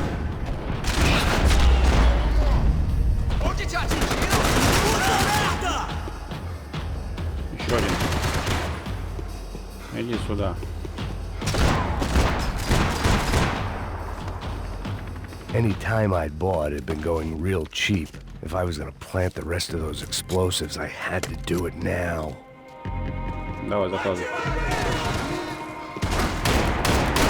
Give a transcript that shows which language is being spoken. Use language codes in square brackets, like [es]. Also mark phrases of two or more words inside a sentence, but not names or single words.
[pt] Onde te atingiram? Puta merda! [ru] Еще один. Иди сюда. [en] Any time I'd bought had been going real cheap. If I was gonna plant the rest of those explosives, I had to do it now. [ru] Давай, закладывай.